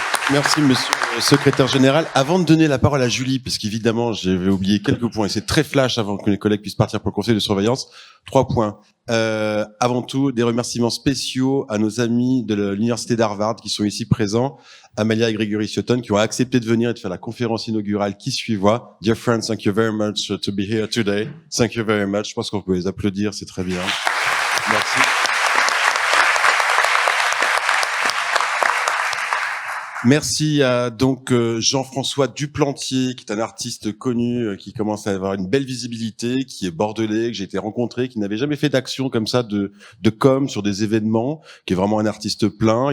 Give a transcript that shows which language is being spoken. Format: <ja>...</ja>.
<fr>Merci, monsieur le secrétaire général. Avant de donner la parole à Julie, parce qu'évidemment, j'avais oublié quelques points, et c'est très flash avant que les collègues puissent partir pour le conseil de surveillance. 3 points. Avant tout, des remerciements spéciaux à nos amis de l'université d'Harvard qui sont ici présents, Amalia et Gregory Sutton, qui ont accepté de venir et de faire la conférence inaugurale qui suivra.</fr> <en>Dear friends, thank you very much to be here today. Thank you very much.</en> <fr>Je pense qu'on peut les applaudir, c'est très bien. Merci. Merci à donc Jean-François Duplantier, qui est un artiste connu, qui commence à avoir une belle visibilité, qui est bordelais, que j'ai été rencontré, qui n'avait jamais fait d'action comme ça de com sur des événements, qui est vraiment un artiste plein.</fr>